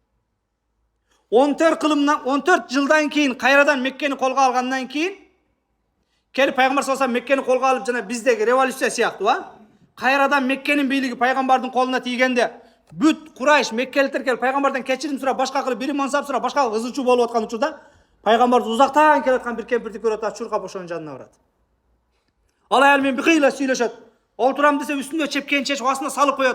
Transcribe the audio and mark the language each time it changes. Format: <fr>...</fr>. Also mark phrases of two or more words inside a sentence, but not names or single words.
<ky>14 жылдан кийин кайрадан Меккени колго алгандан кийин келип пайгамбар</ky> <ar>صلى الله عليه وسلم</ar> <ky>Меккени колго алып жана биздеги революция сыяктуу, кайрадан Меккенин бийлиги пайгамбардын колуна тийгенде бүт Курайш Меккеликтер келип пайгамбардан кечирим сурап, башка кылып бир мансап сурап, башка кызычуу болуп аткан учурда пайгамбарды узактан келаткан бир кемпирди көрөт, чуркап ошонун жанына барат. Ал аял менен бикыйла сүйлөшөт. Олтурам десе үстүндө чепкен чечип астына салып коет.</ky>